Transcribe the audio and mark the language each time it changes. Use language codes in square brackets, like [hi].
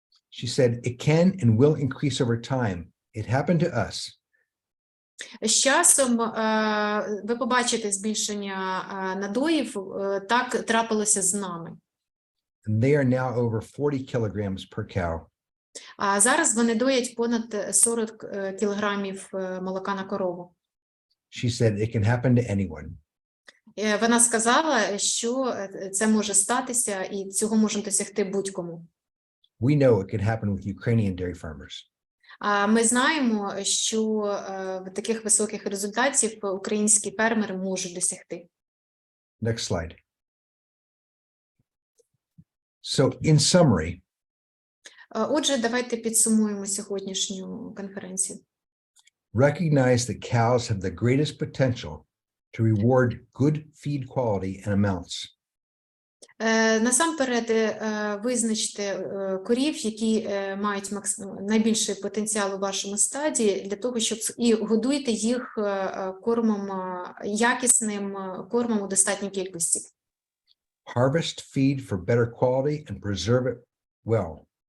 [en] She said, it can and will increase over time. It happened to us. [uk] З часом ви побачите збільшення надоїв, так трапилося з нами. [en] And they are now over 40 kilograms per cow. [uk] А зараз вони доять понад 40 кілограмів молока на корову. [en] She said, it can happen to anyone. [uk] Вона сказала, що це може статися і цього може досягти будь-кому. [en] We know it can happen with Ukrainian dairy farmers. [uk] Ми знаємо, що таких високих результатів українські фермери можуть досягти. [en] Next slide. So in summary, [uk] Отже, давайте підсумуємо сьогоднішню конференцію. [en] recognize that cows have the greatest potential to reward good feed quality and amounts. [uk] Насамперед, визначте корів, які мають найбільший потенціал у вашому стаді, для того, щоб і годуйте їх кормом, якісним кормом у достатній кількості. [en] Harvest feed for better quality and preserve it well.